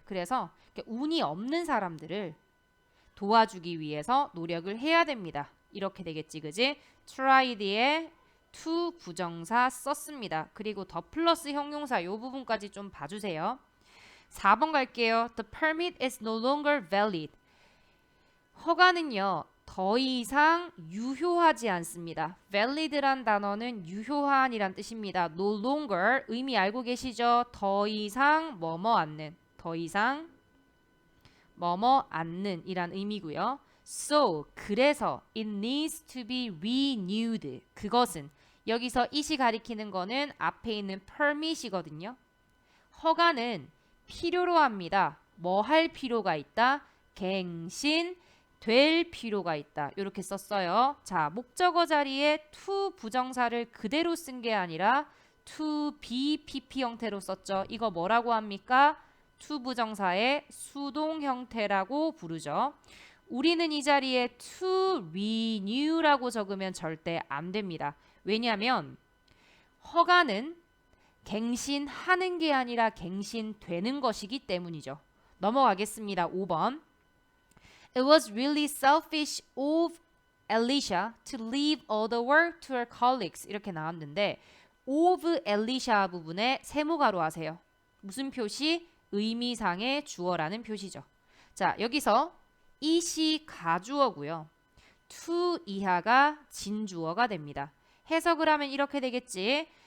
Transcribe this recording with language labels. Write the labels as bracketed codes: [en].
[ko] 그래서 운이 없는 사람들을 도와주기 위해서 노력을 해야 됩니다. 이렇게 되겠지, 그지? try 뒤에 to 부정사 썼습니다. 그리고 더 플러스 형용사 이 부분까지 좀 봐주세요. 4번 갈게요. [en] The permit is no longer valid. [ko] 허가는요. 더 이상 유효하지 않습니다. valid란 단어는 유효한이란 뜻입니다. no longer 의미 알고 계시죠? 더 이상 뭐뭐 않는. 더 이상 뭐뭐 않는 이란 의미고요. [en] So [ko] 그래서 [en] it needs to be renewed. [ko] 그것은 여기서 it이 가리키는 거는 앞에 있는 permit이거든요. 허가는 필요로 합니다. 뭐 할 필요가 있다? 갱신 될 필요가 있다. 이렇게 썼어요. 자, 목적어 자리에 to 부정사를 그대로 쓴 게 아니라 to be pp 형태로 썼죠. 이거 뭐라고 합니까? to 부정사의 수동 형태라고 부르죠. 우리는 이 자리에 to renew라고 적으면 절대 안 됩니다. 왜냐하면 허가는 갱신하는 게 아니라 갱신되는 것이기 때문이죠. 넘어가겠습니다. 5번. [en] It was really selfish of Alicia to leave all the work to her colleagues. [ko] 이렇게 나왔는데 of Alicia 부분에 세모가로 하세요. 무슨 표시? 의미상의 주어라는 표시죠. 자, 여기서 it이 가주어고요. to 이하가 진주어가 됩니다. 해석을 하면 이렇게 되겠지.